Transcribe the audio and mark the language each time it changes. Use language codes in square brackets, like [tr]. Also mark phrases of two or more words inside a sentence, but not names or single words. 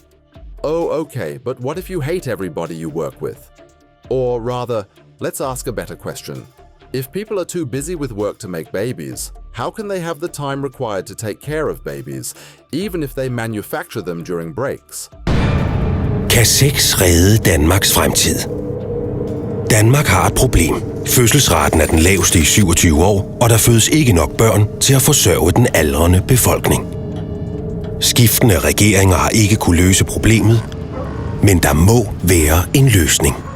[en] Oh, okay, but what if you hate everybody you work with? Or rather, let's ask a better question. If people are too busy with work to make babies, how can they have the time required to take care of babies, even if they manufacture them during breaks? [da] Kan sex redde Danmarks fremtid? Danmark har et problem. Fødselsraten er den laveste i 27 år, og der fødes ikke nok børn til at forsørge den aldrende befolkning. Skiftende regeringer har ikke kunne løse problemet, men der må være en løsning.